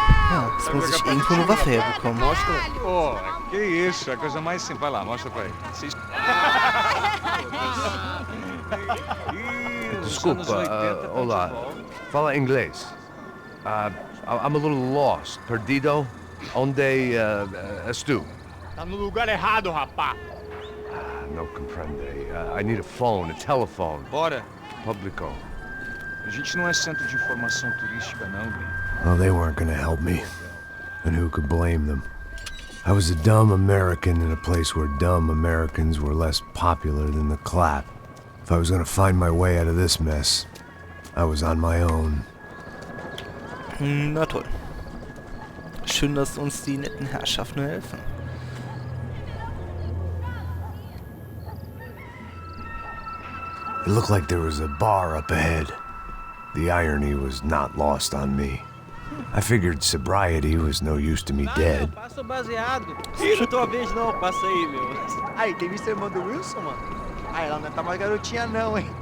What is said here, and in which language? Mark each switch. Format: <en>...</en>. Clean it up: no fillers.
<de>Ja, jetzt muss ich irgendwo eine Waffe herbekommen.</de> <pt>Pô, que isso, é a coisa mais simples. Vai lá, mostra pra ele. Desculpa, olá. Fala inglês.</pt> <en>I'm a little lost.</en> <pt>Perdido? Onde estou? Tá no lugar errado, rapá.</pt> <es>No comprende.</es> <en>I need a phone, a telephone.</en> <pt>Bora. Publico. A gente não é centro de informação turística, não, bem.</pt> <en>Well, they weren't gonna help me. And who could blame them? I was a dumb American in a place where dumb Americans were less popular than the clap. If I was gonna find my way out of this mess, I was on my own.</en> <de>Na toll. Schön, dass uns die netten Herrschaften helfen.</de> <en>It looked like there was a bar up ahead. The irony was not lost on me. I figured sobriety was no use to me dead.</en> <pt>Passa o baseado. Ih, tua vez não, passa aí, meu. Aí, tem visto a irmã do Wilson, mano? Aí, ela não tá mais garotinha não, hein?</pt>